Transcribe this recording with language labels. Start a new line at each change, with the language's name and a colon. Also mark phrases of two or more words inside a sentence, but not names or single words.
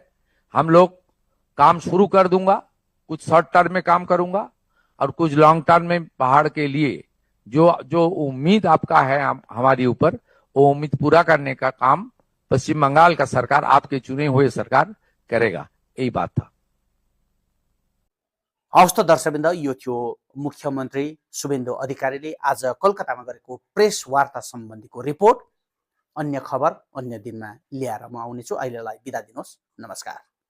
Hindi: हम लोग काम शुरू कर दूंगा, कुछ
English: short term
Hindi: में काम करूंगा और कुछ
English: long term
Hindi: में पहाड़ के लिए जो उम्मीद आपका है हमारी ऊपर, वो उम्मीद पूरा करने का काम पश्चिम बंगाल का सरकार, आपके चुने हुए सरकार करेगा। यही बात था।
Nepali: हवस् त दर्शकवृन्द, यो थियो मुख्यमन्त्री शुभेन्दु अधिकारीले आज कलकत्तामा गरेको प्रेस वार्ता सम्बन्धीको रिपोर्ट। अन्य खबर अन्य दिनमा ल्याएर म आउनेछु। अहिलेलाई बिदा दिनुहोस्। नमस्कार।